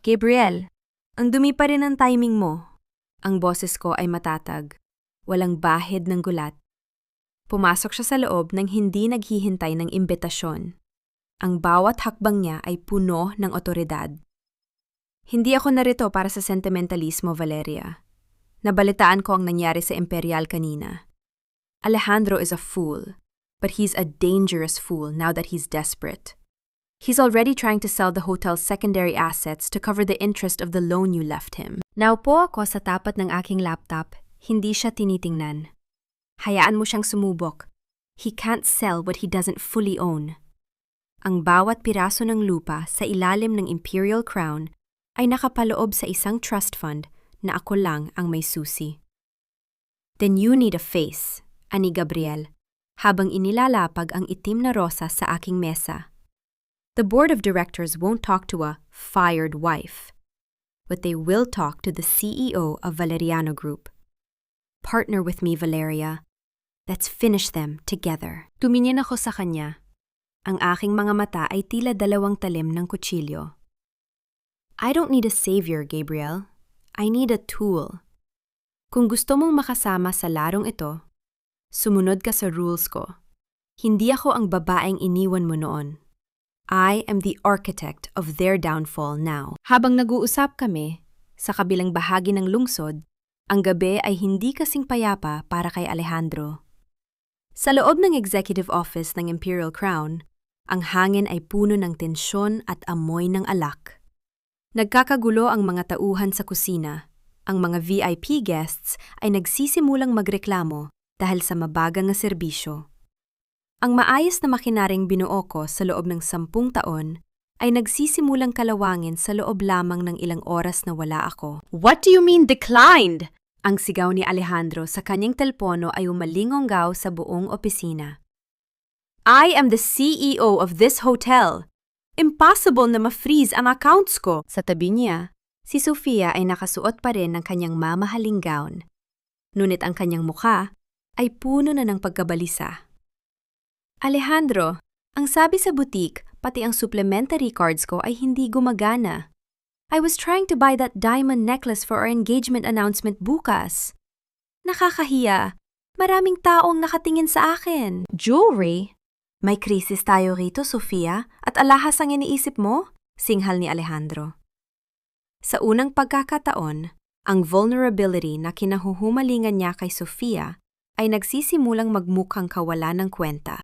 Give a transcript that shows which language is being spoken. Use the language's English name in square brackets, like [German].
[Filipino] Gabriel, ang dumi pa rin ang timing mo. Ang boses ko ay matatag, walang bahid ng gulat. Pumasok siya sa loob nang hindi naghihintay ng imbitasyon. Ang bawat hakbang niya ay puno ng otoridad. Hindi ako narito para sa sentimentalismo, Valeria. Nabalitaan ko ang nangyari sa Imperial kanina. [English] Alejandro is a fool, but he's a dangerous fool now that he's desperate. He's already trying to sell the hotel's secondary assets to cover the interest of the loan you left him. [Filipino] Naupo ako sa tapat ng aking laptop, hindi siya tinitingnan. Hayaan mo siyang sumubok. [English] He can't sell what he doesn't fully own. [Filipino] Ang bawat piraso ng lupa sa ilalim ng Imperial Crown ay nakapaloob sa isang trust fund na ako lang ang may susi. [English] Then you need a face, [Filipino] ani Gabriel, habang inilalapag ang itim na rosas sa aking mesa. [English] The board of directors won't talk to a fired wife, but they will talk to the CEO of Valeriano Group. Partner with me, Valeria. Let's finish them together. [Filipino] Tumingin ako sa kanya. Ang aking mga mata ay tila 2 talim ng kutsilyo. [English] I don't need a savior, Gabriel. I need a tool. [Filipino] Kung gusto mong makasama sa larong ito, sumunod ka sa rules ko. Hindi ako ang babaeng iniwan mo noon. [English] I am the architect of their downfall now. [Filipino] Habang nag-uusap kami, sa kabilang bahagi ng lungsod, ang gabi ay hindi kasing payapa para kay Alejandro. Sa loob ng executive office ng Imperial Crown, ang hangin ay puno ng tensyon at amoy ng alak. Nagkakagulo ang mga tauhan sa kusina. Ang mga VIP guests ay nagsisimulang magreklamo dahil sa mabagang na serbisyo. Ang maayos na makinaring binuo ko sa loob ng 10 taon ay nagsisimulang kalawangin sa loob lamang ng ilang oras na wala ako. [English] What do you mean declined? [Filipino] Ang sigaw ni Alejandro sa kanyang telepono ay umalingonggaw sa buong opisina. [English] I am the CEO of this hotel. [Filipino] Impossible na ma-freeze ang accounts ko. Sa tabi niya, si Sofia ay nakasuot pa rin ng kanyang mamahaling gown. Ngunit ang kanyang mukha ay puno na ng pagkabalisa. Alejandro, ang sabi sa boutique, pati ang supplementary cards ko ay hindi gumagana. [English] I was trying to buy that diamond necklace for our engagement announcement [Filipino] bukas. Nakakahiya. Maraming taong nakatingin sa akin. [English] Jewelry? [Filipino] May krisis tayo rito, Sofia, at alahas ang iniisip mo? Singhal ni Alejandro. Sa unang pagkakataon, ang vulnerability na kinahuhumalingan niya kay Sofia ay nagsisimulang magmukhang kawalan ng kwenta.